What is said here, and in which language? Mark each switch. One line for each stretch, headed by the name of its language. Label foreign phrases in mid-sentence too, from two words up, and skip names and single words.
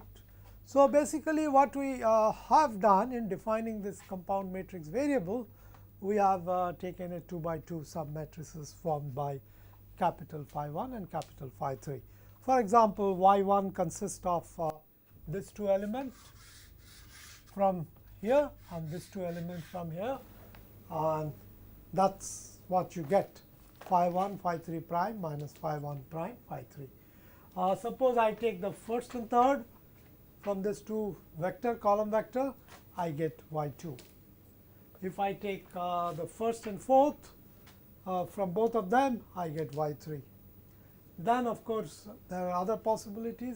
English: So, basically what we have done in defining this compound matrix variable, we have taken a 2 by 2 submatrices formed by capital phi 1 and capital phi 3. For example, y 1 consists of these two elements from here and these two elements from here, and that is what you get, phi 1 phi 3 prime minus phi 1 prime phi 3. Suppose I take the first and third from this two vector column vector, I get y 2. If I take the first and fourth from both of them, I get y 3. Then of course, there are other possibilities.